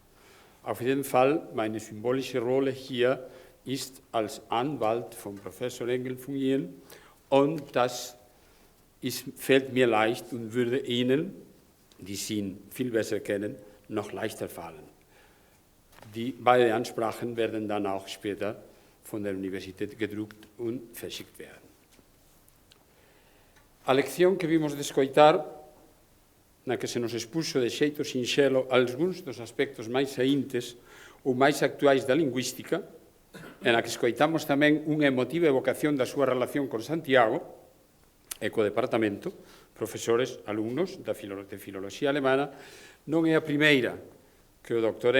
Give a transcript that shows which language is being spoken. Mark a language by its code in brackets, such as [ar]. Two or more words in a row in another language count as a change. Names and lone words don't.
[de] Auf jeden Fall, meine symbolische Rolle hier ist als Anwalt von Professor Engel fungieren und das fällt mir leicht und würde Ihnen, die Sie ihn viel besser kennen, noch leichter fallen. Beide Ansprachen werden dann auch später von der Universität gedruckt und verschickt werden. [gl] A lección que vimos de escoitar, na que se nos expuxo de xeito sinxelo algúns dos aspectos máis saíntes ou máis actuais da lingüística, en a que escoitamos tamén unha emotiva evocación da súa relación con Santiago, e co departamento, profesores, alumnos de filoloxía alemana, non é a primeira que o Dr.